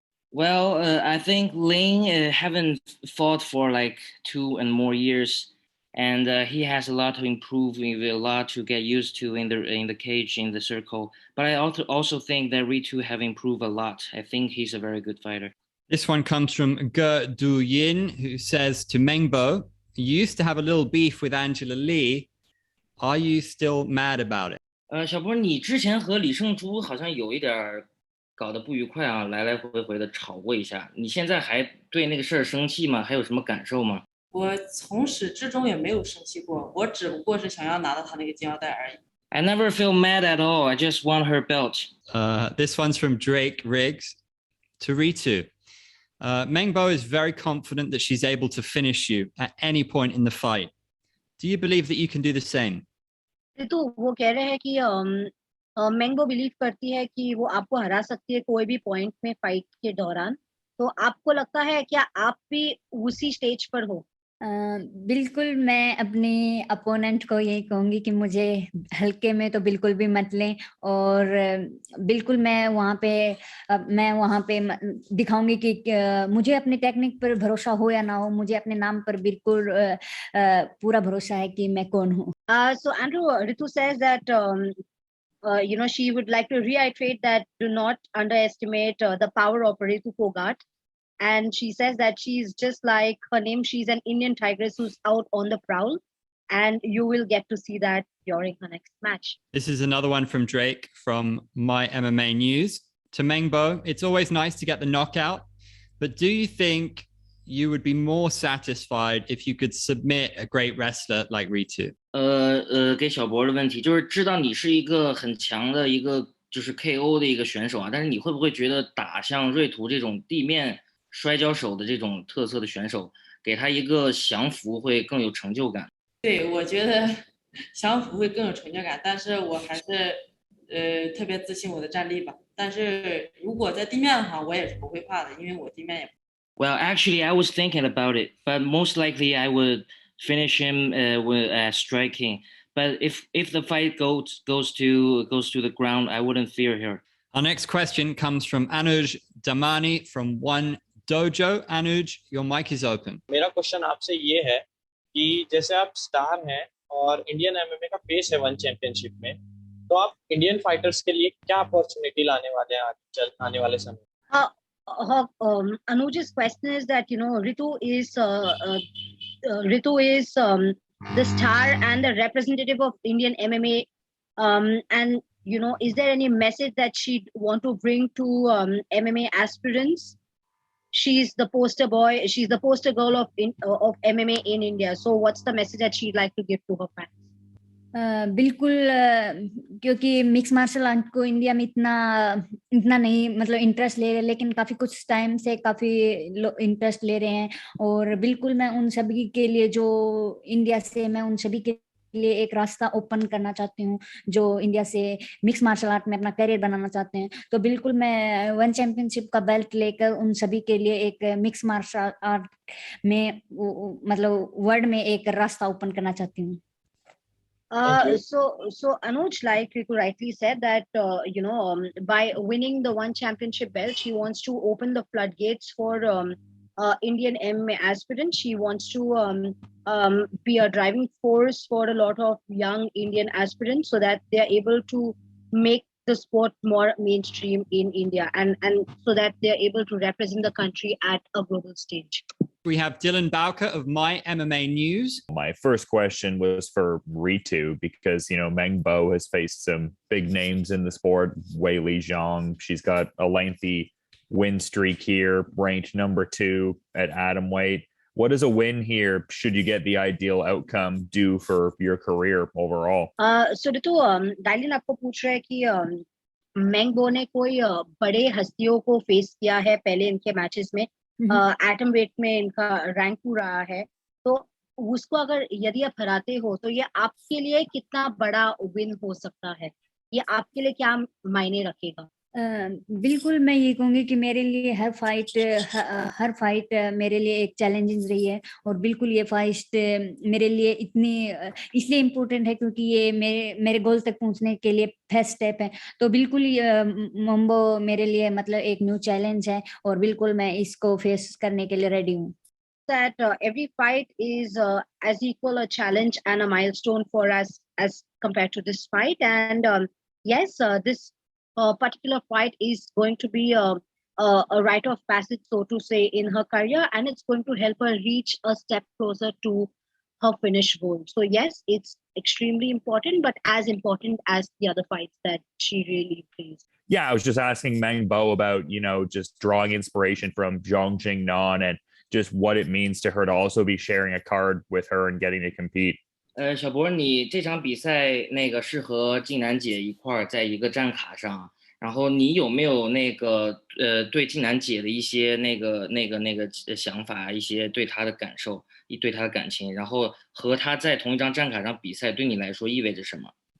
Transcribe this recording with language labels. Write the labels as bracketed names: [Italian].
[English] Well, I think Ling haven't fought for like 2 and more years, and he has a lot to improve, a lot to get used to in the cage, in the circle. But I also think that Ritu have improved a lot. I think he's a very good fighter. This one comes from Ge Du Yin, who says to Meng Bo, you used to have a little beef with Angela Lee. Are you still mad about it? [Chinese] 小波，你之前和李胜洙好像有一点搞得不愉快啊，来回的吵过一下。你现在还对那个事儿生气吗？还有什么感受吗？我从始至终也没有生气过，我只不过是想要拿到他那个金腰带而已。 [English] I never feel mad at all. I just want her belt. This one's from Drake Riggs to Ritu. Meng Bo is very confident that she's able to finish you at any point in the fight. Do you believe that you can do the same? [Hindi] तो वो कह रहे हैं कि mango believe करती है कि वो आपको हरा सकती है कोई भी पॉइंट में फाइट के दौरान। तो आपको लगता है क्या आप भी उसी स्टेज पर हो? बिल्कुल मैं अपने अपोनेंट को यही कहूंगी कि मुझे हल्के में तो बिल्कुल भी मत लें और बिल्कुल मैं वहाँ पे दिखाऊंगी कि मुझे अपनी टेक्निक पर भरोसा हो या ना हो, मुझे अपने नाम पर बिल्कुल पूरा भरोसा है कि मैं कौन हूँ। [English] So Andrew, Ritu says that she would like to reiterate that do not underestimate the power of Ritu Phogat. And she says that she's just like her name. She's an Indian tigress who's out on the prowl. And you will get to see that during her next match. This is another one from Drake from My MMA News. To Meng Bo, it's always nice to get the knockout. But do you think you would be more satisfied if you could submit a great wrestler like Ritu? [Chinese] 给小博的问题就是知道你是一个很强的一个就是 KO 的一个选手啊，但是你会不会觉得打像瑞图这种地面摔跤手的这种特色的选手，给他一个降服会更有成就感？对，我觉得降服会更有成就感，但是我还是特别自信我的战力吧。但是如果在地面的话，我也是不会怕的，因为我地面也。 [English] Well, actually, I was thinking about it, but most likely I would finish him with striking. But if the fight goes to the ground, I wouldn't fear her. Our next question comes from Anuj Damani from One Dojo. Anuj, your mic is open. [Hindi] मेरा question आपसे ये है कि जैसे आप star हैं और Indian MMA का फेस है वन चैंपियनशिप में, तो आप इंडियन फाइटर्स के लिए क्या अपॉर्चुनिटी लाने वाले हैं आने वाले समय? [English] Anuj's question is that Ritu is the star and the representative of Indian MMA, and is there any message that she'd want to bring to MMA aspirants? She's the poster boy. She's the poster girl of MMA in India. So what's the message that she'd like to give to her fans? [Hindi] बिल्कुल क्योंकि mix martial art को India में इतना नहीं मतलब interest ले रहे, लेकिन काफी कुछ टाइम से काफी इंटरेस्ट ले रहे हैं और बिल्कुल मैं उन सभी के लिए जो इंडिया से मैं उन सभी के लिए एक रास्ता ओपन करना चाहती हूँ जो इंडिया से मिक्स मार्शल आर्ट में अपना करियर बनाना चाहते हैं। तो बिल्कुल मैं वन चैंपियनशिप का बेल्ट लेकर उन सभी के लिए एक मिक्स मार्शल आर्ट में मतलब वर्ल्ड में एक रास्ता ओपन करना चाहती हूँ। [English] So Anuj, like Ritu rightly said, that by winning the one championship belt, she wants to open the floodgates for Indian MMA aspirants. She wants to be a driving force for a lot of young Indian aspirants, so that they are able to make the sport more mainstream in India, and so that they are able to represent the country at a global stage. We have Dylan Bowker of My MMA News. My first question was for Ritu because, Meng Bo has faced some big names in the sport. Wei Li Xiong, she's got a lengthy win streak here, ranked number 2 at Atomweight. What is a win here should you get the ideal outcome do for your career overall? [Hindi] So Ritu, Dylan आपको पूछ रहा है कि Meng Bo ने कोई बड़े हस्तियों को फेस किया है पहले इनके मैचेस में, एटम वेट में इनका रैंक 2 रहा है, तो उसको अगर यदि आप हराते हो तो ये आपके लिए कितना बड़ा विन हो सकता है, ये आपके लिए क्या मायने रखेगा? बिल्कुल मैं ये कहूंगी कि मेरे लिए हर फाइट मेरे लिए एक चैलेंजिंग रही है और बिल्कुल ये फाइट मेरे लिए इतनी इसलिए इम्पोर्टेंट है क्योंकि ये मेरे गोल तक पहुंचने के लिए फर्स्ट स्टेप है। तो बिल्कुल मंबो मेरे लिए मतलब एक न्यू चैलेंज है और बिल्कुल मैं इसको फेस करने के लिए रेडी हूँ। [English] That every fight is as equal a challenge and a milestone for us as compared to this fight, and yes, this particular fight is going to be a rite of passage, so to say, in her career, and it's going to help her reach a step closer to her finish goal. So yes, it's extremely important, but as important as the other fights that she really plays. Yeah, I was just asking Meng Bo about, just drawing inspiration from Xiong Jingnan and just what it means to her to also be sharing a card with her and getting to compete. [Chinese] 小博，你这场比赛那个是和静楠姐一块儿在一个战卡上，然后你有没有那个对静楠姐的一些那个想法，一些对她的感受，对她的感情，然后和她在同一张战卡上比赛，对你来说意味着什么？